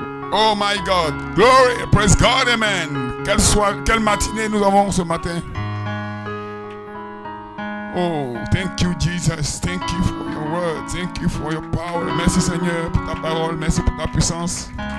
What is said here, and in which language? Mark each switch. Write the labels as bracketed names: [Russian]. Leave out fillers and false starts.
[English] Oh my God, glory, praise God, amen. [French] Quelle matinée nous avons ce matin. [English] Oh, thank you Jesus, thank you for your word, thank you for your power. [French] Merci Seigneur pour ta parole, merci pour ta puissance.